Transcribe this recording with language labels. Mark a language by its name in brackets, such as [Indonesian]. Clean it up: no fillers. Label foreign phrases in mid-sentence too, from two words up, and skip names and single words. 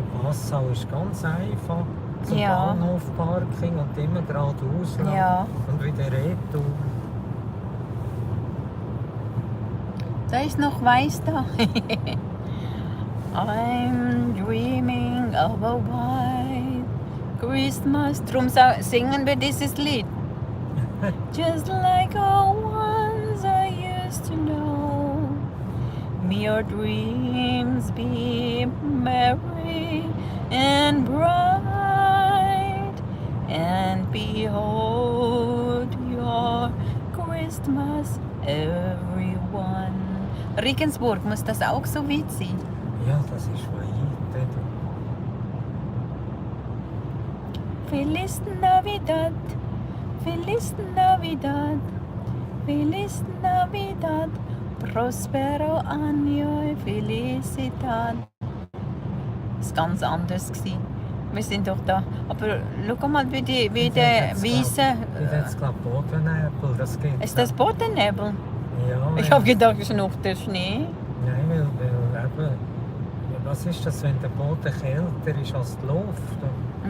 [German] Passau ist ganz einfach. Zum Ja. Bahnhofparking und immer geradeaus lang Ja. und wieder retour. Da ist noch weiß da. [English] I'm dreaming of a white Christmas. [German] Drum singen wir dieses Lied. [English] Just like the ones I used to know. May your dreams be merry and bright, and behold your Christmas, everyone. [German] Regensburg, muss das auch so weit sein? Ja, das ist weit. [Spanish] Feliz Navidad, Feliz Navidad, Feliz Navidad, Prospero Año, Felicidad. [German] Das war ganz anders. Wir sind doch da. Aber schau mal, wie der Wiese. Ich jetzt glaube Bodennebel, das geht. Ist das Bodennebel? Ja. Ich habe gedacht, es ist noch der Schnee. Nein, weil eben, was ist das, wenn der Boden kälter ist als die Luft?